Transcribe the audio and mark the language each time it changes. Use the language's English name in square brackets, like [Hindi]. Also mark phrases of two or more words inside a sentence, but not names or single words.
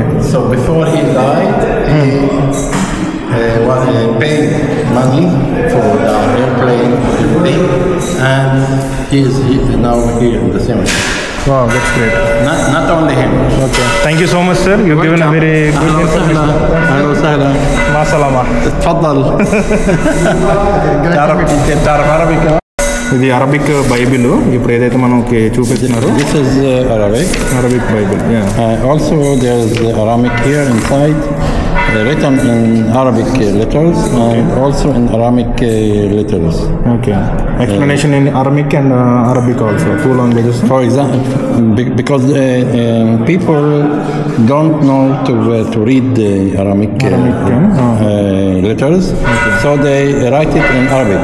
[English] So before he died, he paid money for the airplane, everything, and he is now here in the cemetery. Wow, that's great. Not only him. Okay. Thank you so much, sir. You've given a very good information. [Arabic] أهلا وسهلا. مع السلامة. تفضل. تعرف عربي كمان؟ [Telugu] ఇది [English] Arabic Bible [Telugu] ఇప్పుడు ఏదైతే మనకి చూపిస్తున్నారు [English] This is Arabic. Arabic Bible. Also, there's Aramaic here inside, written in Arabic letters and also in Aramaic letters. Okay. Explanation in Arabic and Arabic also, 2 languages. For example, because people don't know to read the Aramaic letters, so they write it in Arabic.